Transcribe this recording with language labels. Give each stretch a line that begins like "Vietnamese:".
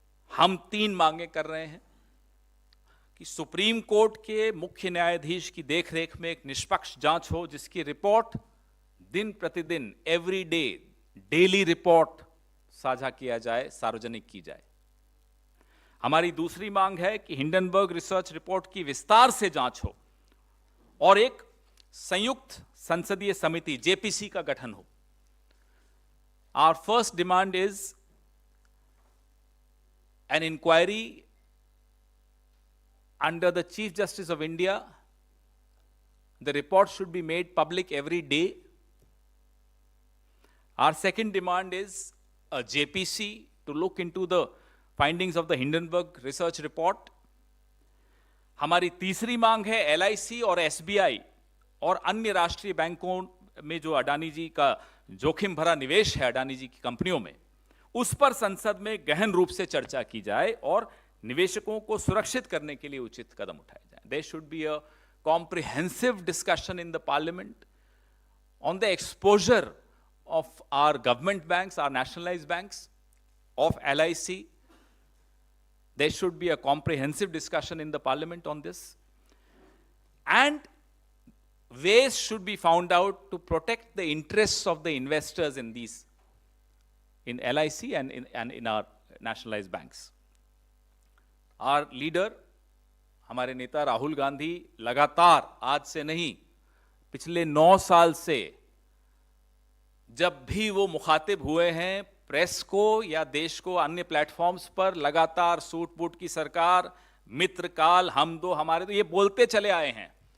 Hindi: हम 3 मांगे कर रहे हैं कि सुप्रीम कोर्ट के मुख्य न्यायाधीश की देखरेख में एक निष्पक्ष जांच हो, जिसकी रिपोर्ट दिन प्रतिदिन,
English: every day, daily report
Hindi: साझा किया जाए, सार्वजनिक की जाए। हमारी दूसरी मांग है कि हिंडनबर्ग रिसर्च रिपोर्ट की विस्तार से जांच हो और एक संयुक्त संसदीय समिति जेपीसी का गठन हो।
English: Our first demand is an inquiry under the Chief Justice of India. The report should be made public every day. Our second demand is a JPC to look into the findings of the Hindenburg research report.
Hindi: हमारी तीसरी मांग है LIC और SBI और अन्य राष्ट्रीय बैंकों में जो अडानी जी का जोखिम भरा निवेश है अडानी जी की कंपनियों में, उस पर संसद में गहन रूप से चर्चा की जाए और निवेशकों को सुरक्षित करने के लिए उचित कदम उठाए जाएं।
English: There should be a comprehensive discussion in the parliament on the exposure of our government banks, our nationalized banks, of LIC. There should be a comprehensive discussion in the parliament on this. And ways should be found out to protect the interests of the investors in these, in LIC and in our nationalized banks. Our leader,
Hindi: हमारे नेता राहुल गांधी लगातार, आज से नहीं, पिछले 9 साल से जब भी वो मुखातिब हुए हैं प्रेस को या देश को अन्य प्लेटफॉर्म्स पर, लगातार सूट बूट की सरकार, मित्र काल, हम दो हमारे, तो ये बोलते चले आए हैं।